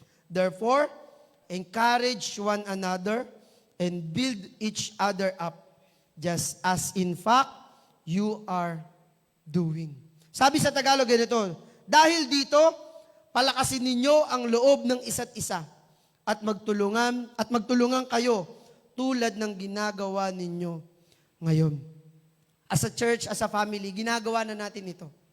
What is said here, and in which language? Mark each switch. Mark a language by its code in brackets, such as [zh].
[en] Therefore, encourage one another and build each other up, just as in fact you are doing. [tl] Sabi sa Tagalog ganito, dahil dito, palakasin ninyo ang loob ng isa't isa at magtulungan kayo tulad ng ginagawa ninyo ngayon. [en] As a church, as a family, ginagawa na natin ito.